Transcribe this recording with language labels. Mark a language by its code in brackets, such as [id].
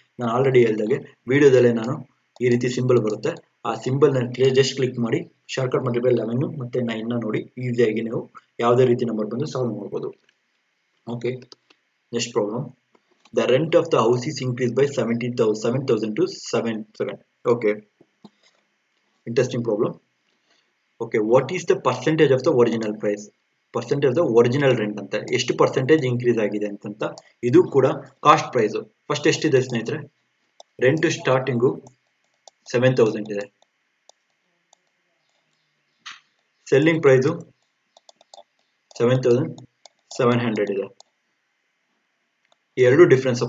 [kn] ನಾನು ಆಲ್ರೆಡಿ ಹೇಳಿದಾಗೆ ವಿಡಿಯೋದಲ್ಲೇ ನಾನು ಈ ರೀತಿ ಸಿಂಬಲ್ ಬರುತ್ತೆ, ಆ ಸಿಂಬಲ್ನ ಜಸ್ಟ್ ಕ್ಲಿಕ್ ಮಾಡಿ ಶಾರ್ಟ್ಕಟ್ ಮಲ್ಟಿಪ್ಲೈ 11 ಮತ್ತು 9ನ ನೋಡಿ ಈಸಿಯಾಗಿ ನೀವು ಯಾವುದೇ ರೀತಿ ನಂಬರ್ ಬಂದು ಸಾಲ್ವ್ ಮಾಡ್ಬೋದು. [en] Okay, next problem. The rent of the house is increase by 7,000 to 7. Okay, interesting problem. Okay, what is the percentage of the original price? Percentage of the original rent [kn] ಅಂತ ಎಷ್ಟು percentage increase ಆಗಿದೆ ಅಂತ. ಇದು ಕೂಡ cost price. First ಎಷ್ಟಿದೆ ಸ್ನೇಹಿತರೆ? Rent starting 7,000 ಇದೆ. Selling price 7,700 ಇದೆ. ಎರಡು ಡಿಫ್ರೆನ್ಸ್.